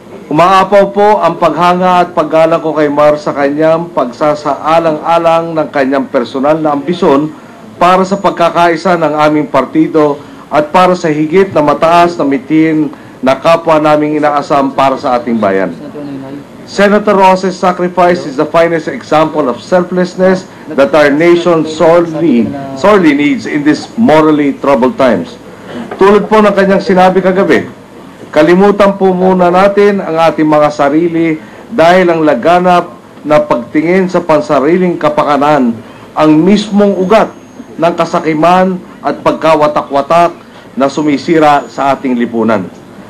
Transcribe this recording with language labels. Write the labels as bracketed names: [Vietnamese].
[Filipino] Umaapaw po ang paghanga at paggalang ko kay Mar sa kanyang pagsasaalang-alang ng kanyang personal na ambisyon para sa pagkakaisa ng aming partido at para sa higit na mataas na mitin na kapwa naming inaasam para sa ating bayan. [English] Senator Rojas' sacrifice is the finest example of selflessness that our nation sorely needs in these morally troubled times. [Filipino] Tulad po ng kanyang sinabi kagabi, kalimutan po muna natin ang ating mga sarili dahil ang laganap na pagtingin sa pansariling kapakanan ang mismong ugat ng kasakiman at pagkawatak-watak na sumisira sa ating lipunan.